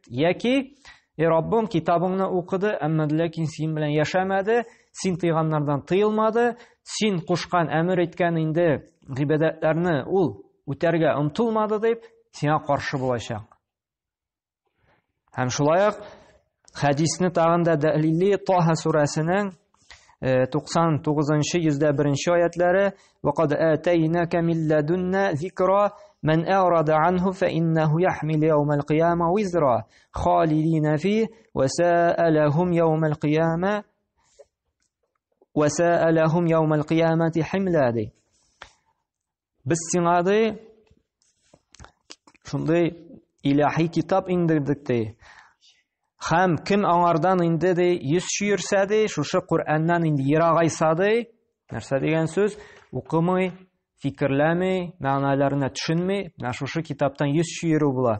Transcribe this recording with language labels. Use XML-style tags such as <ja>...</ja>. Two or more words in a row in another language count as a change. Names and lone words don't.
<tt>Яки Раббым китабыңны укыды, әмма ләкин син белән яшәмәде, син тыйганнардан тыелмады, син кушкан, әмер иткән инде гыйбадәтләрне ул үтәргә омтылмады дип сиңа каршы булачак. Һәм шулай ук хәдисне тагын да дәлилли Таһа сүрәсенең 99-101 аятләре:</tt> <ar>"وقد آتيناك من لدنا ذكرا من أعرض عنه فإنه يحمل يوم القيامة وزرا خالدين فيه وسألهم يوم القيامة حملا."</ar> <tt>ди. Без сиңа ди шундый илаһи китап индердек ди. Һәм кем аңардан инде ди йөз чөерсә ди, шушы Коръәннән инде ерагайса ди, нәрсә дигән сүз? Укымый, фикерләми, мәгънәләренә төшенми, менә шушы китаптан йөз чөерү була.</tt>